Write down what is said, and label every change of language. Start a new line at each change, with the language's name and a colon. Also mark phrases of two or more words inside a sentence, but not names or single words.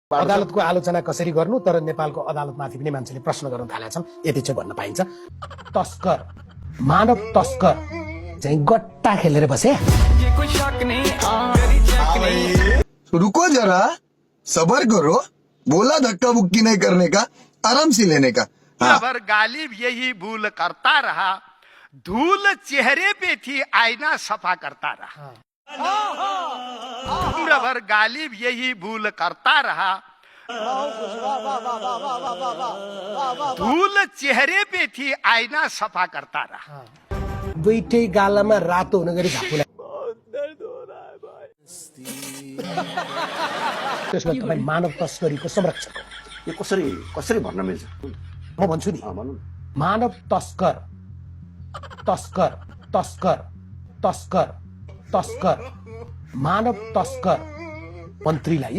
Nepali: अदालतको आलोचना कसरी गर्नु तर नेपालको अदालतमाथि पनि मान्छेले प्रश्न गर्न थालेका छन् यति चाहिँ भन्न पाइन्छ। तस्कर मानव तस्कर चाहिँ गट्टा खेलेर बसे।
Hindi: रुको जरा, सबर करो, बोला धक्का बुक्की नहीं करने का, आराम से लेने का। खबर गालिब यही भूल करता रहा, धूल चेहरे पे थी आईना सफा करता रहा। उम्र गालिब यही भूल करता रहा, धूल चेहरे पे थी आईना सफा करता रहा।
Nepali: दुईटै गालामा रातो हुने गरी झापुला। त्यसमा तपाईँ मानव तस्करीको संरक्षक हो। यो कसरी भन्न मिल्छ? म भन्छु नि, मानव तस्कर तस्कर तस्कर तस्कर तस्कर मानव तस्कर मन्त्रीलाई